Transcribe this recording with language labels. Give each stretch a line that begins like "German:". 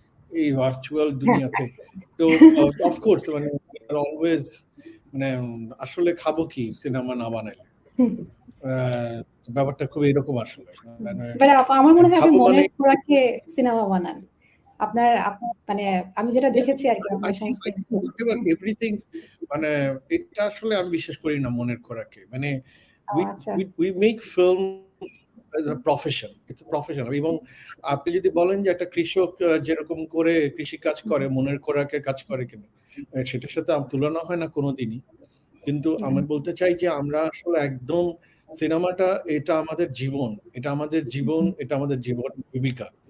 Bangla: এই ভার্চুয়াল দুনিয়াতে তো অফকোর্স মানে অলওয়েজ মানে আসলে খাবো কি সিনেমা না বানাইলে ব্যাপারটা খুব এরকম আসলে মানে আমার মনে হয় আপনি খাবো মনের মানে খোরাকে সিনেমা বানান। আপনার মানে আমি যেটা দেখেছি আরকি আপনার সমস্ত এভরিথিং মানে এটা আসলে আমি বিশ্বাস করি না মনের খোরাকে মানে আচ্ছা।
English: we make film as a profession. It's a profession.
Bangla: এবং আপনি যদি বলেন যে একটা কৃষক যেরকম করে কৃষি কাজ করে মনের খোরাকে কাজ করে কিনা সেটার সাথে তুলনা হয় না কোনোদিনই। কিন্তু আমি বলতে চাই যে আমরা আসলে একদম সিনেমাটা এটা আমাদের জীবন, এটা আমাদের জীবন, এটা আমাদের জীবন জীবিকা।